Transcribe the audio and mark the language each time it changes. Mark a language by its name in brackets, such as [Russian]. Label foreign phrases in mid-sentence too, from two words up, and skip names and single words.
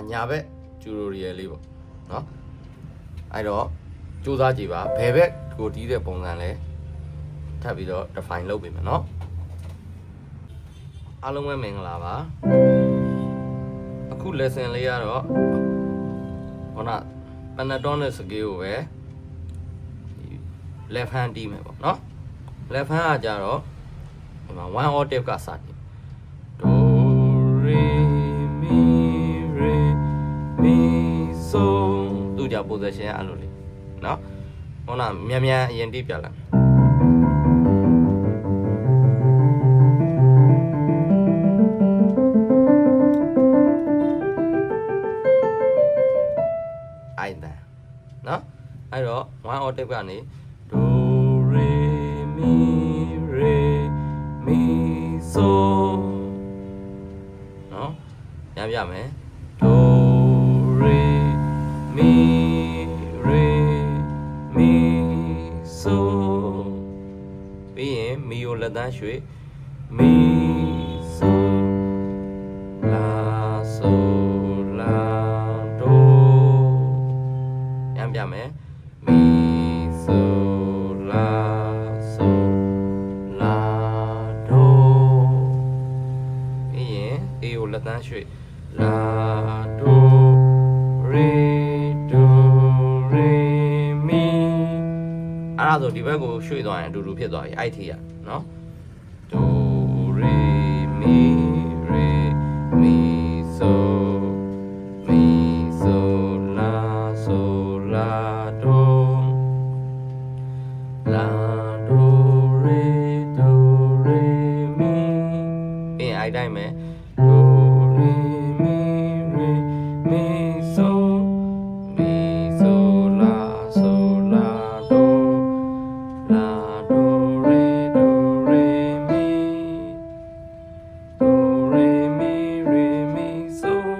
[Burmese] ညာဘက်ကျူရိုရီယယ်လေးပေါ့နော်အဲ့တော့စူးစမ်းကြည့်ပါဘယ်ဘက်ကိုတီးတဲ့ပုံစံလဲထပ်ပြီးတော့ define လုပ်ပေးမယ်နော်အားလုံးပဲမင်္ဂလာပါအခု lesson လေးကတော့ခုန [English] pentatonic scale [Burmese] ကိုပဲ [English] left hand [Burmese] တီးမယ်ပေါ့နော် [English] left hand [Burmese] ကကြတော့ဒီမှာ1 octave ကစတယ် do re mi re mi so သူကြ position အဲ့လိုလေးနော်ဟောနာမြန်အရင်တီးပြလိုက် နော်အဲ့တော့1 octave ကနေ do re mi re mi so နော်ပြန်ပြမယ် do re mi re mi so ပြီးရင် mi ကိုလက်သန်းရွှေ့ mi so la so la do ပြန်ပြမယ် mi so la so la do ပြီးရင် a ကိုလက်သန်းရွှေ့ la do re do re mi အဲ့ဒါဆိုဒီဘက်ကိုရွှေ့သွားရင်အတူတူဖြစ်သွားပြီအဲ့ထီရနော် do re mi re mi so mi so la so la do la do re mi ပြီးရင်အဲ့တိုင်းပဲ do re mi re mi so la so la do la do re mi do re mi re mi so